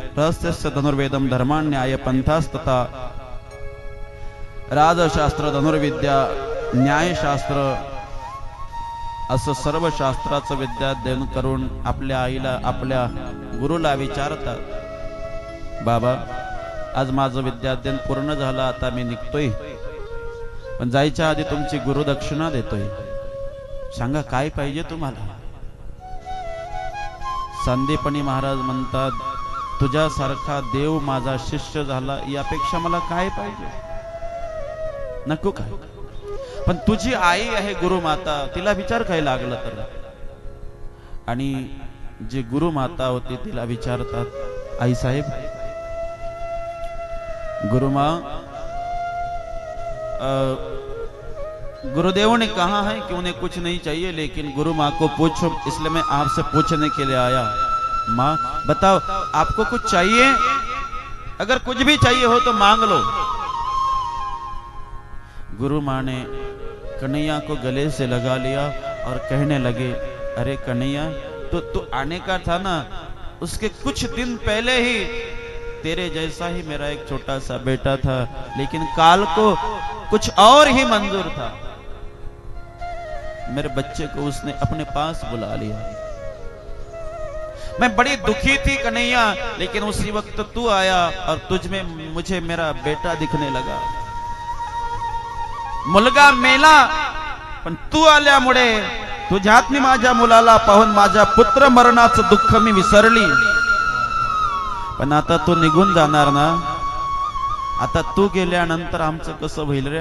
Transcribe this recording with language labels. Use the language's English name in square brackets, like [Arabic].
[Sanskrit] रहस्यस्य धनुर्वेदम धर्मान्याय पंथास्तथा [Marathi] राजशास्त्र धनुर्विद्या न्यायशास्त्र असं सर्व शास्त्राचं विद्याध्ययन करून आपल्या आईला आपल्या गुरुला विचारतात, बाबा आज माझं विद्याध्ययन पूर्ण झालं, आता मी निघतोय, पण जायच्या आधी तुमची गुरुदक्षिणा देतोय, सांगा काय पाहिजे तुम्हाला. सांदीपनी महाराज म्हणतात, तुझ्यासारखा देव माझा शिष्य झाला यापेक्षा मला काय पाहिजे, नको काय. पण तुझी आई आहे गुरुमाता, तिला विचार काय लागला तर. आणि जी गुरुमाता होती तिला विचारतात, आई साहेब [Hindi] गुरुमाँ गुरुदेव ने कहा है कि उन्हें कुछ नहीं चाहिए, लेकिन गुरु माँ को पूछो, इसलिए मैं आपसे पूछने के लिए आया. माँ बताओ आपको कुछ चाहिए, अगर कुछ भी चाहिए हो तो मांग लो. गुरु माँ ने कन्हैया को गले से लगा लिया और कहने लगे, अरे कन्हैया तो तू आने का था ना, उसके कुछ दिन पहले ही तेरे जैसा ही मेरा एक छोटा सा बेटा था, लेकिन काल को कुछ और ही मंजूर था. मेरे बच्चे को उसने अपने पास बुला लिया. मैं बड़ी दुखी थी कन्हैया, लेकिन उसी वक्त तू आया और तुझ में मुझे मेरा बेटा दिखने लगा. [Marathi] मुलगा मेला, पण तू आल्यामुळे तुझ्यात मी माझ्या मुलाला पाहून माझ्या पुत्र मरणाचं दुःख मी विसरली. पण आता तू निघून जाणार ना, आता तू गेल्यानंतर आमचं कसं होईल रे.